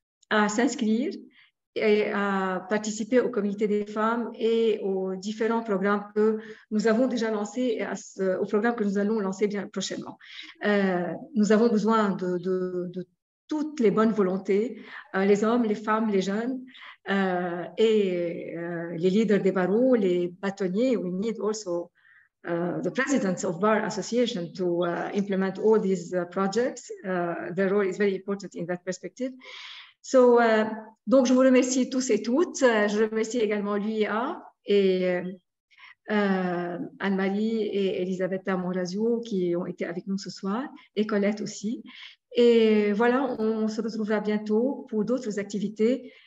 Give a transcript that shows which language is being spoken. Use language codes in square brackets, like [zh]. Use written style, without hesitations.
[fr] à s'inscrire et à participer au comité des femmes et aux différents programmes que nous avons déjà lancés et aux programmes que nous allons lancer bien prochainement. Nous avons besoin de toutes les bonnes volontés, les hommes, les femmes, les jeunes et les leaders des barreaux, les bâtonniers. [en] We need also the presidents of bar association to implement all these projects. Their role is very important in that perspective. [fr] So, donc, je vous remercie tous et toutes. Je remercie également l'UIA et Anne-Marie et Elisabetta Morazio qui ont été avec nous ce soir, et Colette aussi. Et voilà, on se retrouvera bientôt pour d'autres activités.